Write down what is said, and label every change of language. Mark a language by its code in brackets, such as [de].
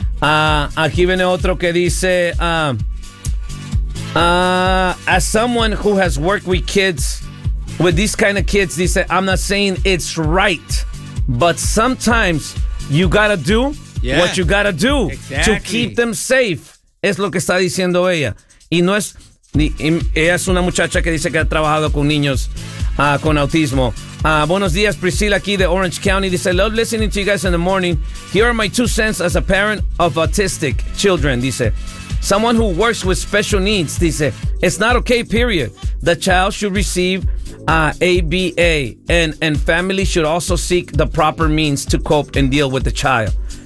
[es] Aquí viene otro que dice, [en] as someone who has worked with kids, with these kind of kids, dice, I'm not saying it's right, but sometimes you gotta do, yeah, what you gotta do, exactly, to keep them safe. [es] Es lo que está diciendo ella. Y no es, ella es una muchacha que dice que ha trabajado con niños con autismo. Buenos días, Priscila aquí de Orange County. [en] Dice, love listening to you guys in the morning. Here are my two cents as a parent of autistic children. Dice, someone who works with special needs. Dice, it's not okay, period. The child should receive ABA. And family should also seek the proper means to cope and deal with the child.